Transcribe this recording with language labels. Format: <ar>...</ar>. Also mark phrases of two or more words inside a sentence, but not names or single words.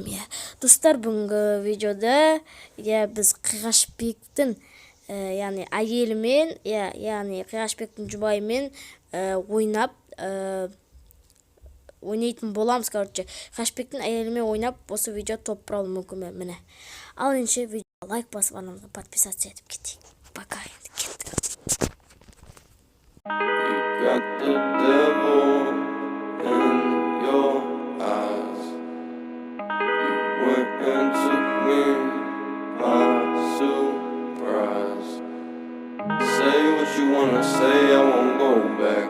<kk>Достар, бүгінгі видеода біз KIGA4BEK-тің яғни әйелімен, яғни KIGA4BEK-тің жұбайымен ойнап ойнайтын боламыз. Короче, KIGA4BEK-тің әйелімен ойнап, осы видео топ-1 алу мүмкін. Міне. Ал енді видео лайк басып, арнамызға подписаться етіп кетейік. Пока, енді кеттік.</kk> <en>You got the devil in your eyes. You went and took me by surprise. Say what you wanna say, I won't go back.</en>